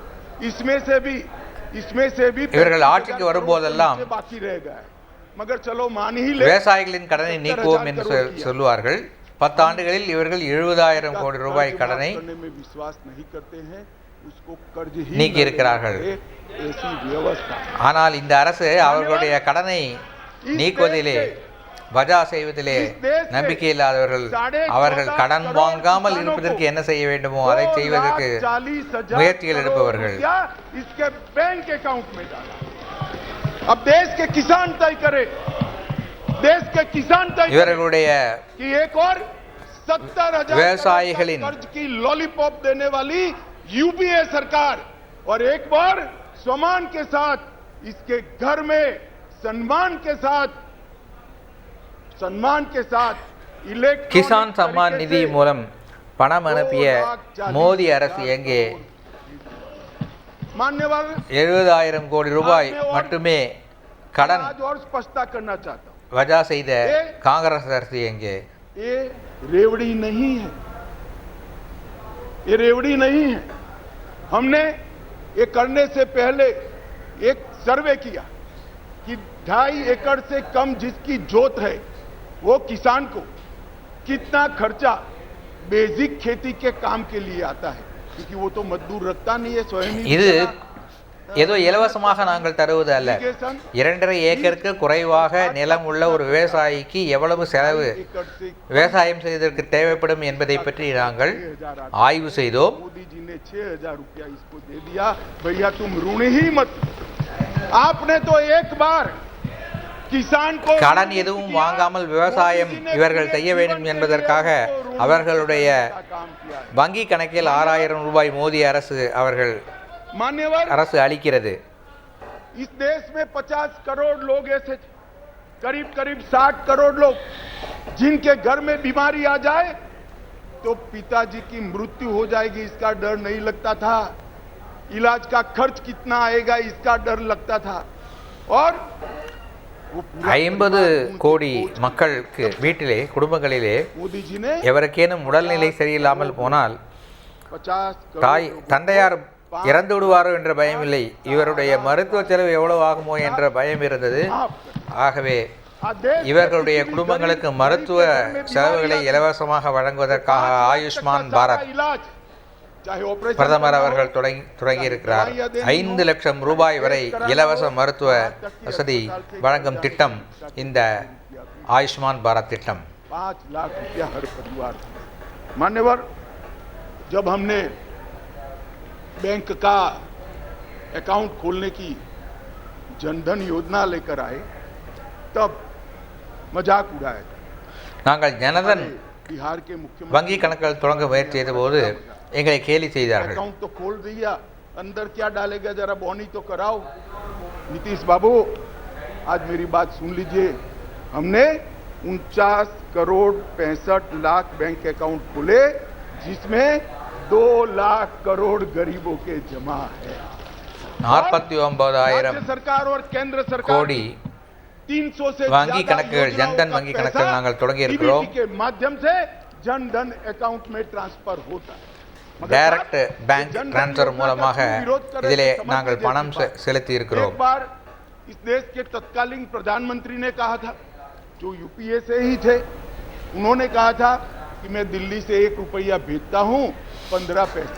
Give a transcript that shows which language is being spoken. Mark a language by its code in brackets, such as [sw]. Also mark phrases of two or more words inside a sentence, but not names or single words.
[hi] इसमें से भी [ta] இவர்கள் ஆட்சிக்கு வரும்போதெல்லாம் [hi] बाकी रह गया, मगर चलो मान ही ले [ta] விவசாயிகளின் கடனை நீக்குவோம் என்று சொல்லுவார்கள். 10 ஆண்டுகளில் இவர்கள் 70,000 கோடி ரூபாய் கடனை நீக்கி இருக்கிறார்கள். ஆனால் இந்த அரசு அவர்களுடைய கடனை நீக்குவதிலே வஜா செய்வதிலே நம்பிக்கை இல்லாதவர்கள் அவர்கள் கடன் வாங்காமல் இருப்பதற்கு என்ன செய்ய வேண்டுமோ அதை செய்வதற்கு முயற்சிகள் எடுப்பவர்கள். [hi] अब देश के किसान तय करे, देश के किसान तय [ta] இவர்களுடைய [hi] कि एक और 70,000 [ta] விவசாயிகளின் [hi] कर्ज की लॉलीपॉप देने वाली यूपीए सरकार और एक बार सम्मान के साथ इसके घर में सम्मान के साथ [ta] கிசான் சம்மான் நிதி மூலம் பணம் அனுப்பிய மோடி அரசு எங்கே? 70,000 கோடி ரூபாய் மட்டுமே கடன் வஜா செய்த காங்கிரஸ் அரசு எங்கே? [hi] ये रेवड़ी नहीं है, ये रेवड़ी नहीं है। हमने ये करने से पहले एक सर्वे किया कि 2.5 एकड़ से कम जिसकी जोत है वो किसान को कितना खर्चा बेसिक खेती के काम के लिए आता है, क्योंकि वो तो मजदूर रखता नहीं है, स्वयं ही [ta] இது ஏதோ இலவசமாக நாங்கள் தருவது அல்ல. 2.5 ஏக்கருக்கு குறைவாக நிலம் உள்ள ஒரு விவசாயிக்கு எவ்வளவு செலவு விவசாயம் செய்வதற்கு தேவைப்படும் என்பதை பற்றி நாங்கள் ஆய்வு செய்தோம். [hi] मोदी जी ने 6,000 रुपया इसको दे दिया, भैया तुम ऋण ही मत। आपने तो एक बार [ta] கடன் எதுவும் வாங்காமல் விவசாயம் இவர்கள் செய்ய வேண்டும் என்பதற்காக அவர்களுடைய வங்கி கணக்கில் 6,000 ரூபாய் மோடி அரசு அளிக்கிறது. [hi] इस देश में 50 करोड़ लोग ऐसे थे, करीब 60 करोड़ लोग जिनके घर में बीमारी आ जाए तो पिताजी की मृत्यु हो जाएगी इसका डर नहीं लगता था, इलाज का खर्च कितना आएगा इसका डर लगता था. और [ta] 50 கோடி மக்களுக்கு வீட்டிலே குடும்பங்களிலே எவருக்கேனும் உடல்நிலை சரியில்லாமல் போனால் தந்தையார் இறந்து விடுவாரோ என்ற பயம் இல்லை, இவருடைய மருத்துவ செலவு எவ்வளவு ஆகுமோ என்ற பயம் இருந்தது. ஆகவே இவர்களுடைய குடும்பங்களுக்கு மருத்துவ செலவுகளை இலவசமாக வழங்குவதற்காக ஆயுஷ்மான் பாரத் பிரதமர் அவர்கள் தொடங்கியிருக்கிறார். 5 லட்சம் ரூபாய் வரை இலவச மருத்துவ வசதி வழங்கும் திட்டம் இந்த ஆயுஷ்மான் பாரத் திட்டம். [hi] 5 लाख रुपया हर परिवार. मान्यवर, जब हमने बैंक का अकाउंट खोलने की जनधन योजना लेकर आए तब मजाक उड़ाया. [ta] நாங்கள் ஜனதன் வங்கி கணக்குகள் தொடங்க முயற்சி செய்த போது எங்களை கேலி செய்தார்கள். [hi] अकाउंट तो खोल दिया, अंदर क्या डालेगा जरा बोनी तो कराओ. नीतीश बाबू, आज मेरी बात सुन लीजिए. हमने 49 करोड़ 65 लाख [en] bank account [hi] खोले जिसमें 2 लाख करोड़ गरीबों के जमा है. 49,000 सरकार और केंद्र सरकार [ta] கோடி வங்கி கணக்குகள் ஜன்தன் வங்கி கணக்குகள் நாங்கள் தொடங்கி இருக்கிறோம். [hi] के माध्यम से जनधन अकाउंट में ट्रांसफर होता है. [en] direct bank transfer [ta] மூலமாக இதிலே நாங்கள் பணம் செலுத்தி இருக்கிறோம். [hi] एक बार इस देश के तत्कालीन प्रधानमंत्री ने कहा था, जो यूपीए से ही थे, उन्होंने कहा था कि मैं दिल्ली से 1 रुपया भेजता हूं 15 पैसे.